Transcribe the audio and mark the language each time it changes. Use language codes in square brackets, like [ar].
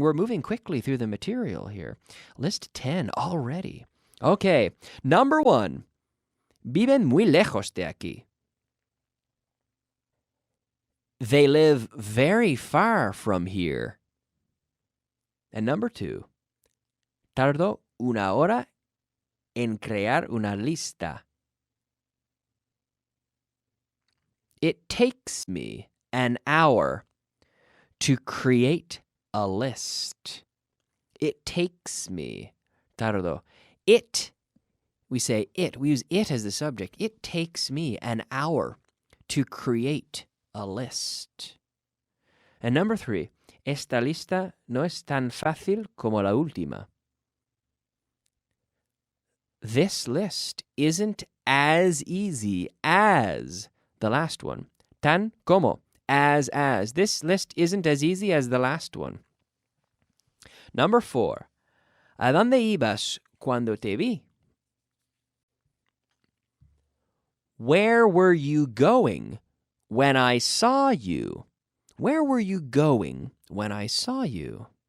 [en] We're moving quickly through the material here. List 10 already. Okay, number 1. [es] Viven muy lejos de aquí. [en] They live very far from here. And number 2. [es] Tardo una hora en crear una lista. [en] It takes me an hour to create a list. It takes me. Tardo. It. We say it. We use it as the subject. It takes me an hour to create a list. And number 3. [es] Esta lista no es tan fácil como la última. [en] This list isn't as easy as the last one. [es] Tan como. [en] As. This list isn't as easy as the last one. Number 4. [es] ¿A dónde ibas cuando te vi? [en] Where were you going when I saw you? Where were you going when I saw you?